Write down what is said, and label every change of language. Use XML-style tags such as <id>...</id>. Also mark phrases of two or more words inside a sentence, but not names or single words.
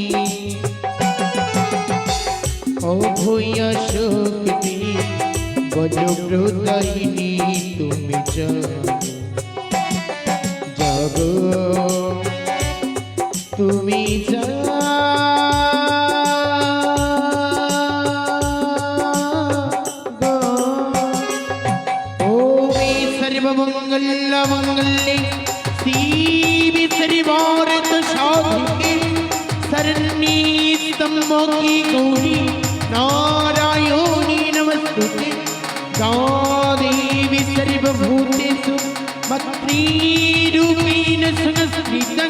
<bn>অভয় শক্তি বজ্রপ্রদায়িনী তুমি জাগো তুমি</bn> <sa>জাগো ওমে সর্বমঙ্গল মঙ্গলে শিবে সর্বার্থ সাধিকে শরণ্যে ত্র্যম্বকে গৌরি नारायणी नमस्तुते या देवी सर्वभूतेषु मत्रीरूपेण संस्थितं</sa>